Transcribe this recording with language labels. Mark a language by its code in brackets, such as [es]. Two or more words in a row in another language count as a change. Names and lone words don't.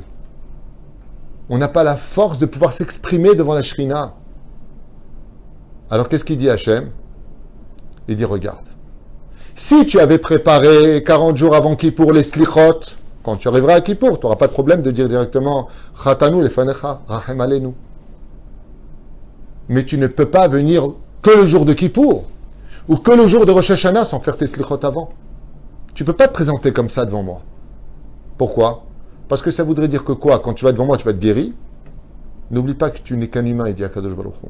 [fr] On n'a pas la force de pouvoir s'exprimer devant la Shrina. Alors, qu'est-ce qu'il dit Hachem? Il dit, regarde, si tu avais préparé 40 jours avant Kippour les slichot, quand tu arriveras à Kippour, tu n'auras pas de problème de dire directement [he] חטאנו לפניך רחם עלינו. [fr] Mais tu ne peux pas venir que le jour de Kippour ou que le jour de Rosh Hashanah sans faire tes slichot avant. Tu ne peux pas te présenter comme ça devant moi. Pourquoi? Parce que ça voudrait dire que quoi? Quand tu vas devant moi, tu vas être guéri. N'oublie pas que tu n'es qu'un humain, il dit [he] הקדוש ברוך הוא.